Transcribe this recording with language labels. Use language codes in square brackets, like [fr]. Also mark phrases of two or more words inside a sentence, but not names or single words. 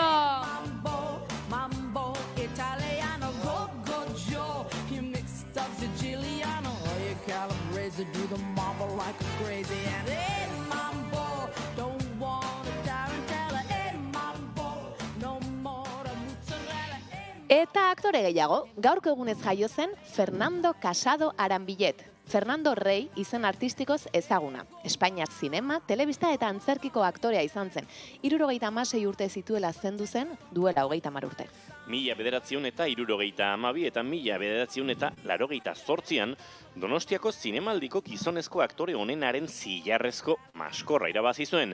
[en] Mambo Italiano, go Joe. You mixed up Siciliano, you calabrese, do the mambo like a crazy. And hey, mambo, don't want a tarantella. Hey, mambo, no more mozzarella. [eu] Eta aktore gehiago, gaurko egunez jaio zen Fernando Casado Arambillet. Fernando Rey izen artistikoz ezaguna. Espainiar zinema, telebista eta antzerkiko aktorea izan zen. 76 urte zituela zendu zen, duela 30 urte. 1962 eta 1988an Donostiako zinemaldiko gizonezko aktore onenaren zilarrezko maskorra irabazi zuen.